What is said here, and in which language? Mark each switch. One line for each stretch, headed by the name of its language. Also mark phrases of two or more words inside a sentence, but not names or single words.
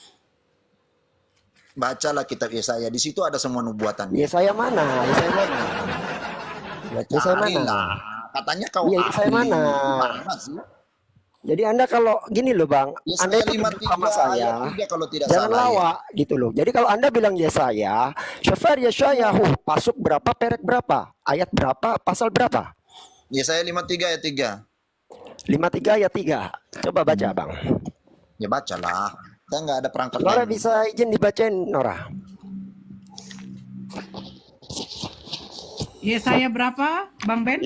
Indonesian: Bacalah kitab Yesaya, di situ ada semua nubuatan. Yesaya mana? Yesaya mana? Yesaya mana? Katanya kau Yesaya mana? Jadi Anda kalau gini loh Bang, Anda itu duduk sama saya, jangan lawak gitu loh. Jadi kalau Anda bilang Yesaya,
Hebrew: ספר ישעיהו,
Indonesian: pasuk berapa, perek berapa, ayat berapa, pasal berapa? Yesaya 53 ayat 3. 53 ayat 3. Coba baca Bang. Ya bacalah. Kita nggak ada perangkat Nora lain. bisa izin dibacain Nora. Yesaya berapa, Bang Ben?